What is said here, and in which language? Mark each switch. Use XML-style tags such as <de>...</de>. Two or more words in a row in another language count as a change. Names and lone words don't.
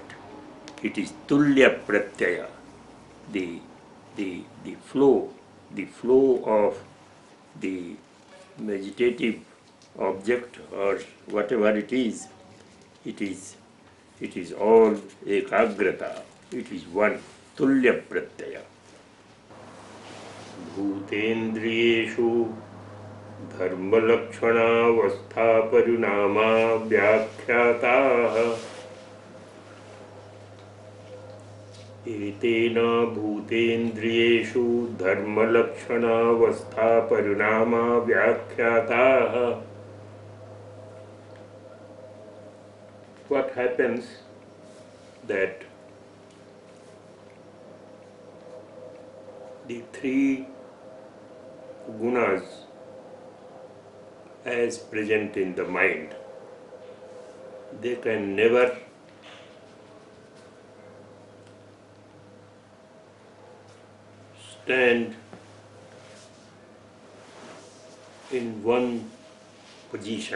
<en>It is</en> <sa>तुल्य प्रत्यय,</sa> <en>the flow of the meditative object or whatever it is all ekagrata. It is one,</en> <sa>तुल्य प्रत्यय. भूतेन्द्रियेषु धर्मलक्षण परिणाम व्याख्याताः. एतेन भूतेन्द्रियेषु धर्मलक्षण परिणाम व्याख्याताः.</sa> <en>What happens that the three gunas as present in the mind, they can never stand in one position.</en>